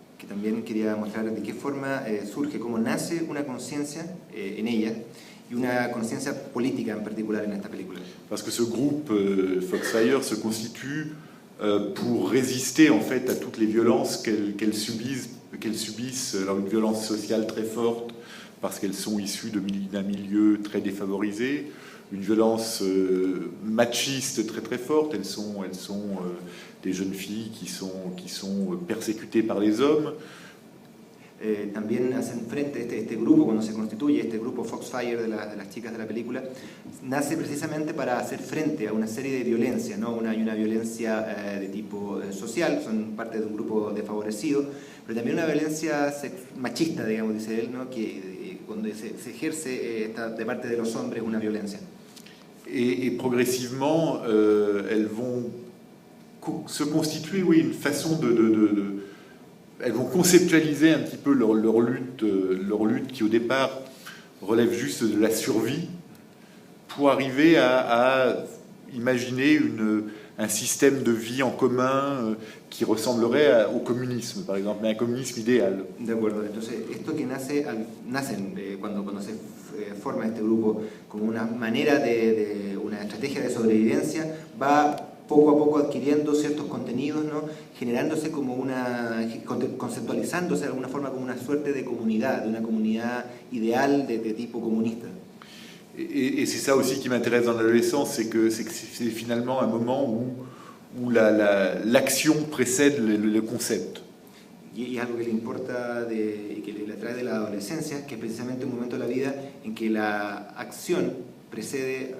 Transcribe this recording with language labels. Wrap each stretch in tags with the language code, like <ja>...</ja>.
<es>Que también quería mostrar de qué forma surge, cómo nace una conciencia en ella y una conciencia política en particular en esta película.</es> <fr>Parce que ce groupe Foxfire se constitue pour résister en fait à toutes les violences qu'elles subissent, alors une violence sociale très forte parce qu'elles sont issues d'un milieu très défavorisé, une violence machiste très très forte. Elles sont des jeunes filles qui sont persécutées par les hommes.</fr> <es>También hacen frente, este grupo cuando se constituye, este grupo Foxfire de las chicas de la película, nace precisamente para hacer frente a una serie de violencias, ¿no? Hay una violencia de tipo social, son parte de un grupo desfavorecido, pero también una violencia machista, digamos, dice él, ¿no? Que cuando se ejerce de parte de los hombres una violencia.</es> <fr>Et progressivement, elles vont se constituer, oui, une façon elles vont conceptualiser un petit peu leur lutte qui au départ relève juste de la survie, pour arriver à imaginer un système de vie en commun qui ressemblerait au communisme, par exemple, mais un communisme idéal.</fr> <es>De acuerdo, entonces esto que nacen cuando se forma este grupo como una manera una estrategia de sobrevivencia, va poco a poco adquiriendo ciertos contenidos, ¿no? Generándose como conceptualizándose de alguna forma como una suerte de comunidad, de una comunidad ideal de tipo comunista.</es> <fr>Et c'est ça aussi qui m'intéresse dans l'adolescence, c'est que c'est finalement un moment où l'action précède le concept.</fr> <es>Y es algo que le importa, que le atrae de la adolescencia, que es precisamente un momento de la vida en que la acción precede</es>